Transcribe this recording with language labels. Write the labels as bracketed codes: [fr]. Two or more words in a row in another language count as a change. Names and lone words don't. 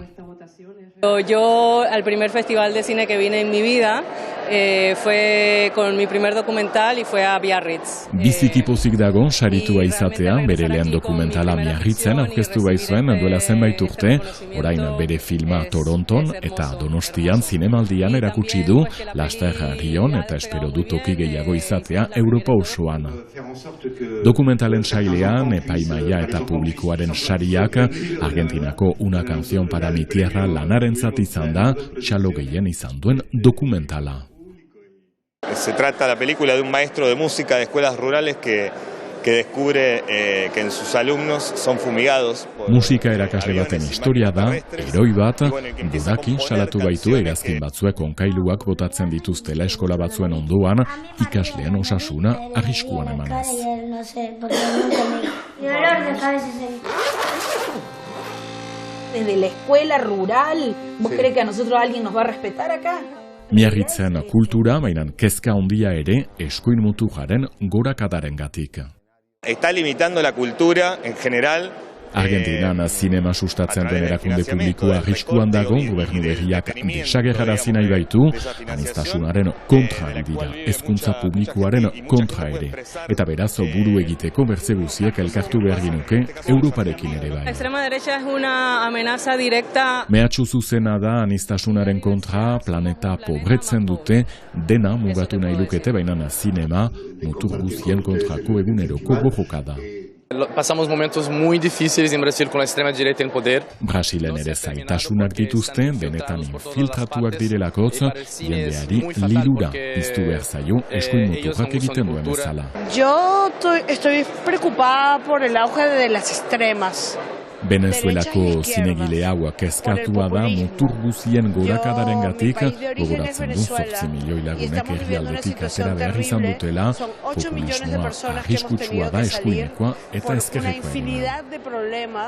[es] Yo, al primer festival de cine que vine en mi vida, fue con mi primer documental y fue a Biarritz. [eu] Biziki pozik dago saritua izatea, bere lehen dokumentala Biarritzen aurkeztu baizuen duela zenbait urte, orain bere filma Toronton eta Donostian zinemaldian erakutsi du, laster Rion eta espero du toki gehiago izatea Europa osoan. Dokumentalen sailean, epaimaia eta publikoaren sariak, Argentinako Una canción para mi tierra lanarentzat izan da, txalo gehien izan duen dokumentala. [es] Se trata la película de un maestro de música de escuelas rurales que descubre que en sus alumnos son fumigados. [eu] Musika erakasle baten historia da, heroi bat, gudaki salatu baitu hegazkin batzuek onkailuak botatzen dituztela eskola batzuen ondoan, ikasleen osasuna arriskuan emanez. [es] Desde la escuela rural, ¿vos crees que a nosotros alguien nos va a respetar acá? [eu] Miarritzen kultura, bainan kezka handia ere, eskuin muturraren gorakadarengatik. [es] Está limitando la cultura en general. [eu] Argentinan zinema sustatzen den erakunde publikoa arriskuan dago, gobernu berriak desagerrarazi nahi baitu, aniztasunaren kontra dira, hezkuntza publikoaren kontra ere. Eta beraz, buru egiteko bertze guziek elkartu behar ginuke, Europarekin ere bai. [es] Extrema derecha es una amenaza directa. [eu] Mehatxu zuzena da aniztasunaren kontra, planeta pobretzen dute, dena mugatu nahi lukete, baina zinema, mutur guzien kontrako eguneroko borrokada. [es] Pasamos momentos muy difíciles en Brasil con la extrema derecha en poder. [eu] Brasilen ere zaitasunak dituzte, benetan infiltratuak direlakotz, jendeari lilura piztu behar zaio eskuin muturrak egiten duen bezala. [es] Yo estoy preocupada por el auge de las extremas. [eu] Venezuelako zinegile hauak kezkatua da mutur guzien gorakadarengatik, gogoratzen du 8 milioi lagunek herrialdetik atera behar izan dutela, populismoa arriskutsua da eskuinekoa eta ezkerrekoa.